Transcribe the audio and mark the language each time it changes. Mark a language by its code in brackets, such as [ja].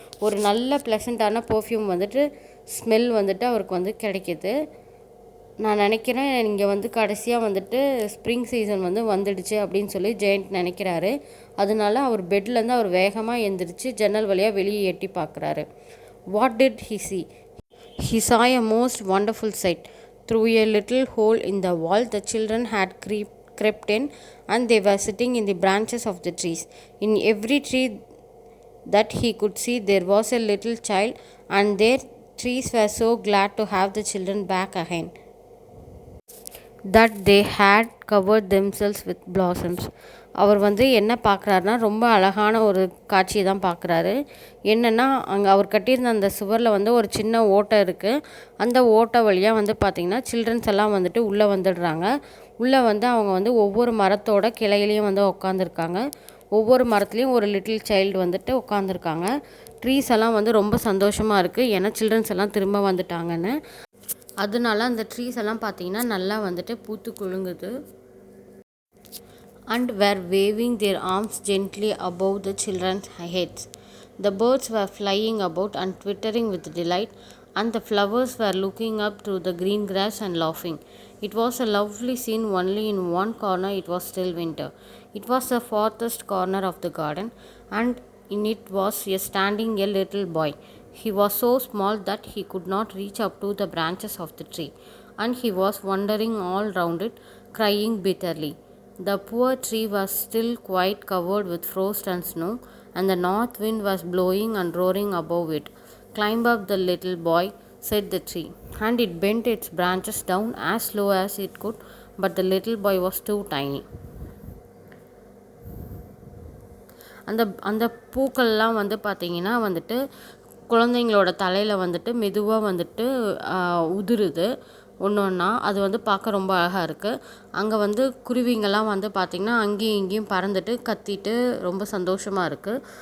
[ta] ஒரு நல்ல ப்ளசண்ட்டான பர்ஃப்யூம் வந்துட்டு ஸ்மெல் வந்துட்டு அவருக்கு வந்து கிடைக்கிது. நான் நினைக்கிறேன் இங்கே வந்து கடைசியாக வந்துட்டு ஸ்ப்ரிங் சீசன் வந்து வந்துடுச்சு அப்படின்னு சொல்லி ஜெயண்ட் நினைக்கிறாரு. அதனால அவர் பெட்லேருந்து அவர் வேகமாக எழுந்திரிச்சு ஜன்னல் வழியாக வெளியே எட்டி பார்க்குறாரு. [en] What did he see? He saw a most wonderful sight. Through a little hole in the wall the children had crept in, and they were sitting in the branches of the trees. In every tree that he could see there was a little child, and their trees were so glad to have the children back again that they had covered themselves with blossoms. [ta] அவர் வந்து என்ன பார்க்குறாருனா ரொம்ப அழகான ஒரு காட்சியை தான் பார்க்குறாரு. என்னென்னா அங்கே அவர் கட்டியிருந்த அந்த சுவரில் வந்து ஒரு சின்ன ஓட்டை இருக்குது. அந்த ஓட்டை வழியாக வந்து பார்த்திங்கன்னா சில்ட்ரன்ஸ் எல்லாம் வந்துட்டு உள்ளே வந்துடுறாங்க. உள்ளே வந்து அவங்க வந்து ஒவ்வொரு மரத்தோட கிளையிலையும் வந்து உட்காந்துருக்காங்க. ஒவ்வொரு மரத்துலேயும் ஒரு [en] little child [ta] வந்துட்டு உட்காந்துருக்காங்க. ட்ரீஸ் எல்லாம் வந்து ரொம்ப சந்தோஷமாக இருக்குது, ஏன்னா சில்ட்ரன்ஸ் எல்லாம் திரும்ப வந்துட்டாங்கன்னு. அதனால அந்த ட்ரீஸ் எல்லாம் பார்த்திங்கன்னா நல்லா வந்துட்டு பூத்து குலுங்குது. [en] And were waving their arms gently above the children's heads. The birds were flying about and twittering with delight, and the flowers were looking up through the green grass and laughing. It was a lovely scene. Only in one corner it was still winter. It was the farthest corner of the garden, and in it was standing a little boy. He was so small that he could not reach up to the branches of the tree, and he was wandering all round it, crying bitterly. The poor tree was still quite covered with frost and snow, and the north wind was blowing and roaring above it. "Climb up, the little boy," said the tree, and it bent its branches down as low as it could, but the little boy was too tiny. [ta] அந்த பூக்கள்லாம் வந்து பார்த்திங்கன்னா வந்துட்டு குழந்தைங்களோட தலையில் வந்துட்டு மெதுவாக வந்துட்டு உதிருது ஒன்று ஒன்றா. அது வந்து பார்க்க ரொம்ப அழகாக இருக்குது. அங்கே வந்து குருவிங்கெல்லாம் வந்து பார்த்திங்கன்னா அங்கேயும் இங்கேயும் பறந்துட்டு கத்திட்டு ரொம்ப சந்தோஷமாக இருக்குது.